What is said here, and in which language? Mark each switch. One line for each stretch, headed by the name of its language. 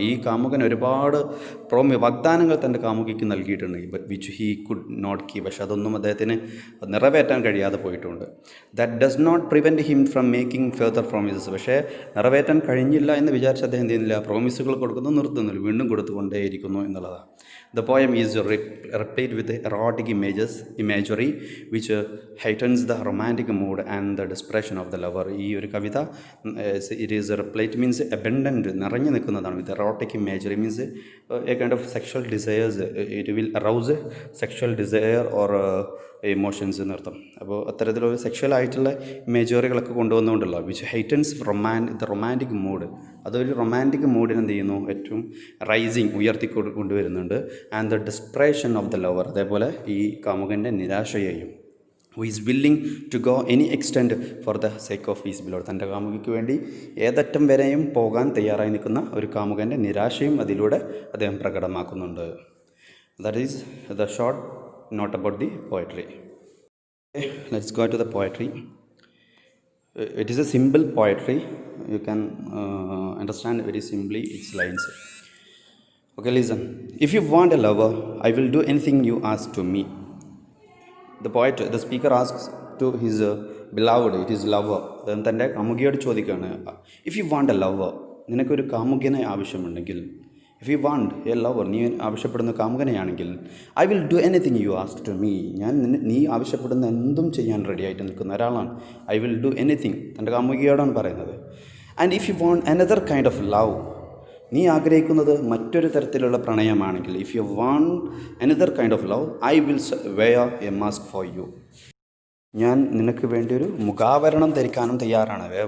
Malayalam: ഈ കാമുകൻ ഒരുപാട് വാഗ്ദാനങ്ങൾ തൻ്റെ കാമുകിക്ക് നൽകിയിട്ടുണ്ട്,
English: Which he could not keep.
Malayalam: പക്ഷെ അതൊന്നും അദ്ദേഹത്തിന് നിറവേറ്റാൻ കഴിയാതെ പോയിട്ടുണ്ട്.
English: That does not prevent him from making further promises.
Malayalam: പക്ഷേ നിറവേറ്റാൻ കഴിഞ്ഞില്ല എന്ന് വിചാരിച്ച് അദ്ദേഹം എന്ത് ചെയ്യുന്നില്ല, പ്രോമിസുകൾ കൊടുക്കുന്നത് നിർത്തുന്നില്ല, വീണ്ടും കൊടുത്തുകൊണ്ടേയിരിക്കുന്നു എന്നുള്ളതാണ്.
English: The poem is replete with erotic imagery which heightens the romantic mood and the desperation of the lover.
Malayalam: ഈ ഒരു കവിത
English: it is replete means abundant,
Malayalam: നിറഞ്ഞു നിൽക്കുന്നതാണ്.
English: with erotic imagery means a kind of sexual desires. It will arouse sexual desire or emotions എന്നർത്ഥം.
Malayalam: അപ്പോൾ അത്തരത്തിലൊരു sexual ആയിട്ടുള്ള ഇമേജറികളൊക്കെ കൊണ്ടുവന്നുകൊണ്ടുള്ള
English: Which heightens the romantic mood.
Malayalam: അതൊരു romantic മൂഡിന് എന്ത് ചെയ്യുന്നു, ഏറ്റവും റൈസിങ്, ഉയർത്തി കൊണ്ടുവരുന്നുണ്ട്.
English: and the desperation of the lover,
Malayalam: അതേപോലെ ഈ കാമുകൻ്റെ നിരാശയെയും.
English: Who is willing to go any extent for the sake of his beloved.
Malayalam: തൻ്റെ കാമുകിക്ക് വേണ്ടി ഏതറ്റം വരെയും പോകാൻ തയ്യാറായി നിൽക്കുന്ന ഒരു കാമുകൻ്റെ നിരാശയും അതിലൂടെ അദ്ദേഹം പ്രകടമാക്കുന്നുണ്ട്.
English: That is the short note about the poetry. Okay, let's go to the poetry. It is a simple poetry. You can understand very simply its lines. Okay, listen. If you want a lover, I will do anything you ask to me. The speaker asks to his beloved, it is lover.
Malayalam: Then തൻ്റെ കാമുകിയോട് ചോദിക്കുകയാണ്,
English: if you want a lover,
Malayalam: നിനക്കൊരു കാമുകനെ ആവശ്യമുണ്ടെങ്കിൽ, if you want a lover, നീ ആവശ്യപ്പെടുന്ന കാമുകനെയാണെങ്കിൽ,
English: I will do anything you ask to me,
Malayalam: ഞാൻ നീ ആവശ്യപ്പെടുന്ന എന്തും ചെയ്യാൻ റെഡിയായിട്ട് നിൽക്കുന്ന ഒരാളാണ്.
English: I will do anything,
Malayalam: തൻ്റെ കാമുകിയോടാണ് പറയുന്നത്.
English: and if you want another kind of love,
Malayalam: നീ ആഗ്രഹിക്കുന്നത് മറ്റൊരു തരത്തിലുള്ള പ്രണയമാണെങ്കിൽ,
English: if you want another kind of love, I will wear a mask for you,
Malayalam: ഞാൻ നിനക്ക് വേണ്ടി ഒരു മുഖാവരണം ധരിക്കാനും തയ്യാറാണ്.